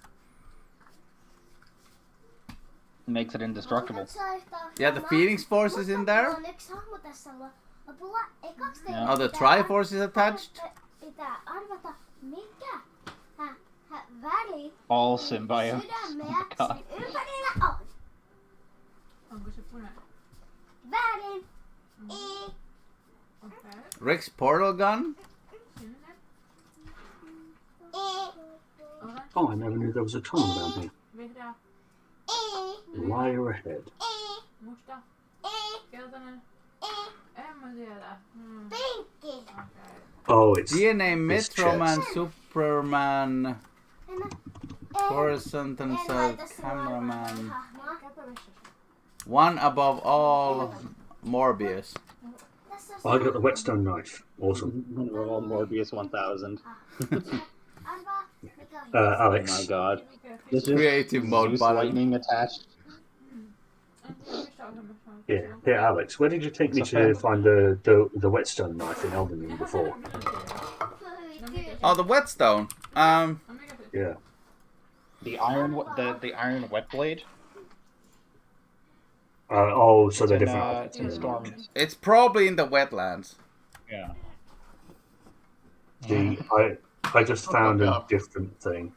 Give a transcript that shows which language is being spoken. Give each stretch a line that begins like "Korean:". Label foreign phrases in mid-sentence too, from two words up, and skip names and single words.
English: indestructible. Yeah, the Phoenix Force is in there. Yeah. Oh, the Triforce is attached. All symbiotes. Oh my god.
Finnish: Onko se punainen? Väärin. Okei.
English: Rick's portal gun.
Finnish: Sinne.
English: Orange. Oh, I never knew there was a tunnel down here.
Finnish: Vihreä.
English: Liar ahead.
Finnish: Musta. Keltainen. En mä tiedä. Pinkki. Okei.
English: Oh, it's DNA this Metroman, chest. Superman, Horizontal Cameraman.
Finnish: Käypä vessassa.
English: One above all, Morbius. I got the whetstone knife. Awesome. All Morbius 1000. Oh Alex, my god.
Finnish: Mikä
English: This is Creative mode Zeus button. lightning attached.
Finnish: En tiedä mistä ohjelmassa on.
English: yeah, hey Alex, where did you take me It's to okay. find the whetstone knife in Elden Ring before? Oh, the whetstone.
Finnish: No mikä se?
English: Yeah. The iron wet blade. Oh, so they're In, different. it's in Storm. It's probably in the wetlands. Yeah. I just found a God. different thing.